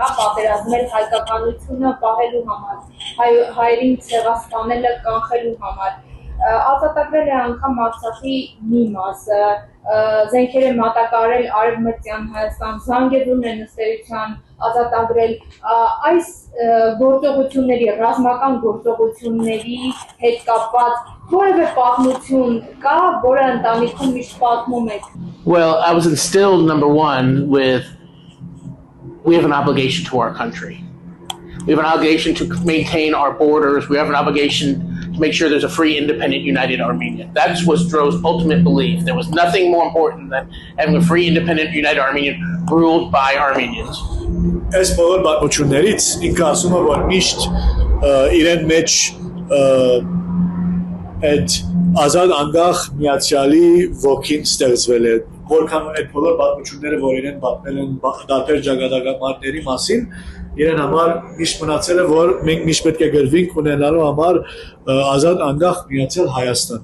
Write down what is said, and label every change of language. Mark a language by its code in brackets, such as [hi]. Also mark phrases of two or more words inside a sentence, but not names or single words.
[hy] հա, պատերազմել հայկականությունը պահելու համար, հայերին ցեղասպանելը կանխելու համար։ Ազատագրել է անգամ Արցախի մի մասը, զենքեր է մատակարարել Արևմտյան Հայաստան, Զանգեզուրն է նստերության ազատագրել, այս գործողությունների, ռազմական գործողությունների հետ կապված որևէ պատմություն կա, որը ընտանիքում միշտ պատմում եք։ [en] Well, I was instilled, number one, we have an obligation to our country. We have an obligation to maintain our borders. We have an obligation to make sure there's a free, independent, united Armenia. That was Stroh's ultimate belief. There was nothing more important than having a free, independent, united Armenia ruled by Armenians. [hy] Այս բոլոր պատմություններից ինքը ասում է, որ միշտ իրեն մեջ այդ ազատ անկախ միացյալի ոգին ստեղծվել է, որքան այդ բոլոր պատմությունները, որ իրեն պատմել են դարբեր ճակատագրների մասին, իրեն համար միշտ մնացել է, որ մենք միշտ պետք է գրվենք ունենալու համար ազատ անկախ միացյալ Հայաստան։